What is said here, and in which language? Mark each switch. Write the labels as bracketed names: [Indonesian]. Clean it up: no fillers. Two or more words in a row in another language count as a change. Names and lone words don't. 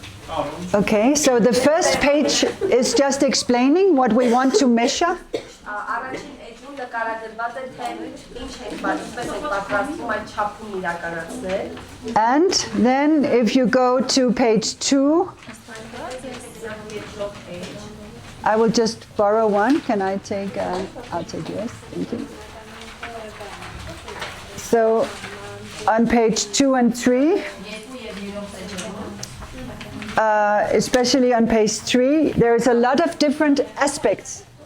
[English] Okay, so the first page is just explaining what we want to measure. [Armenian] Առաջին էջում նկարագրված է թե ինչ ենք ինչպես ենք պատրաստվում այդ չափում իրականացնել։ [English] And then if you go to page 2, I will just borrow one. Can I take, I'll take yours, thank you. So on page 2 and 3, especially on page 3, there is a lot of different aspects.